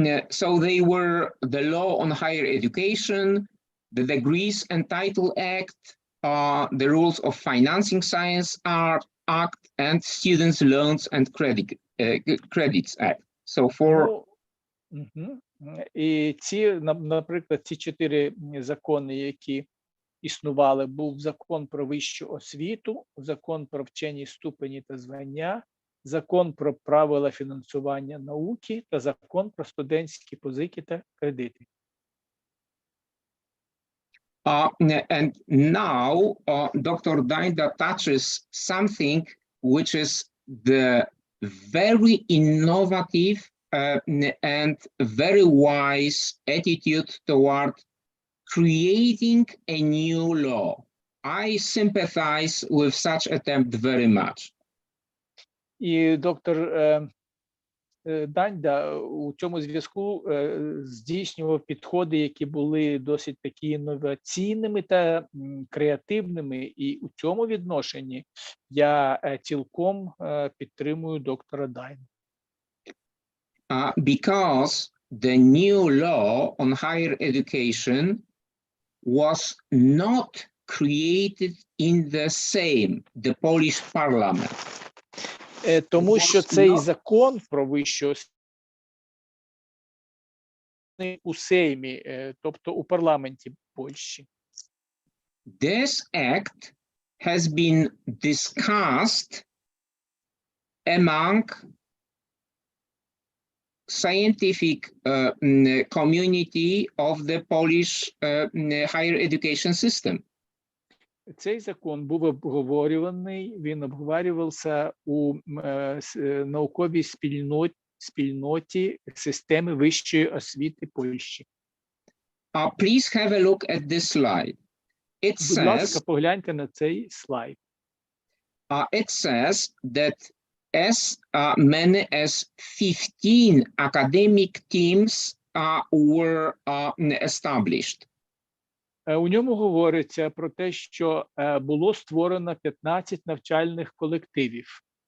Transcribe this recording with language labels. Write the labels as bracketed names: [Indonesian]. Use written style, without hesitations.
[English] So they were the Law on Higher Education, the Degrees and Title Act, the Rules of Financing Science Act, and Students' Loans and Credits Act. So for... [Ukrainian] І ці, наприклад, ці 4 закони, які існували, був закон про вищу освіту, закон про вчені ступені та звання, закон про правила фінансування науки та закон про студентські позики та кредити. [English] And now Dr. Daida touches something which is the very innovative and very wise attitude toward creating a new law. I sympathize with such attempt very much. [Ukrainian] І доктор Даньда у цьому зв'язку здійснював підходи, які були досить такі інноваційними та креативними, і у цьому відношенні я цілком підтримую доктора Дайнда. [English] Because the new law on higher education was not created in the Polish parliament. [Ukrainian] Тому що цей закон про вищу освіту у Сеймі, тобто у парламенті Польщі. [English] This act has been discussed among scientific community of the Polish higher education system. [Ukrainian] Цей закон був обговорюваний, він обговорювався у науковій спільноті системи вищої освіти Польщі. [English] Please have a look at this slide. [Ukrainian] Будь ласка, погляньте на цей слайд. [English] It says that as many as 15 academic teams were established. [Ukrainian] У ньому говориться про те, що було створено 15 навчальних колективів.